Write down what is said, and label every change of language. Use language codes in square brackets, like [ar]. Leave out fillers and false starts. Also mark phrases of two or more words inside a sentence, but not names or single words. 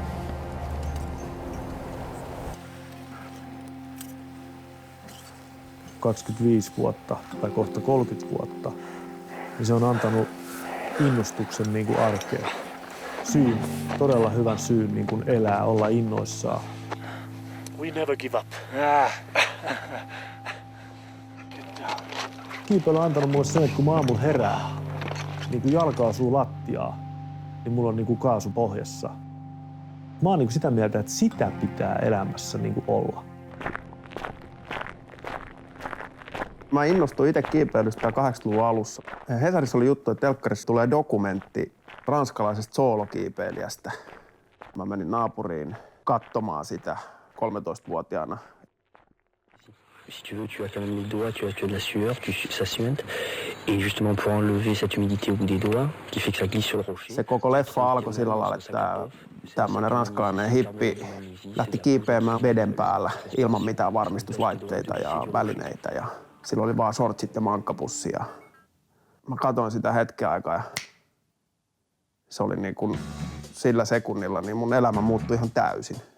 [fi] – 25 vuotta tai kohta 30 vuotta, niin se on antanut innostuksen niin kuin arkeen. Syyn, todella hyvän syyn niin kuin elää, olla innoissaan. [en] We never give up. [fi] Kiipeily on antanut mulle sen, että kun mä aamulla herää, niin kun jalka osuu lattiaa, niin mulla on niin kuin kaasu pohjassa. Mä oon niin kuin sitä mieltä, että sitä pitää elämässä niin kuin olla. Mä innostuin itse kiipeilystä 80-luvun alussa. Hesarissa oli juttu, että telkkarissa tulee dokumentti ranskalaisesta soolokiipeilijästä. Mä menin naapuriin katsomaan sitä 13-vuotiaana. [fr] Si tu veux, tu as quand même les doigts, tu as de la sueur, ça suinte. Et justement pour enlever cette humidité au bout des doigts, qui fait que ça glisse sur le rocher. [fi] Se koko leffa alkoi sillä lailla, että tämmöinen ranskalainen hippi lähti kiipeämään veden päällä ilman mitään varmistuslaitteita ja välineitä. Ja sillä oli vaan shortsit ja mankkapussi. Ja mä katsoin sitä hetken aikaa ja se oli niin kuin sillä sekunnilla, niin mun elämä muuttui ihan täysin.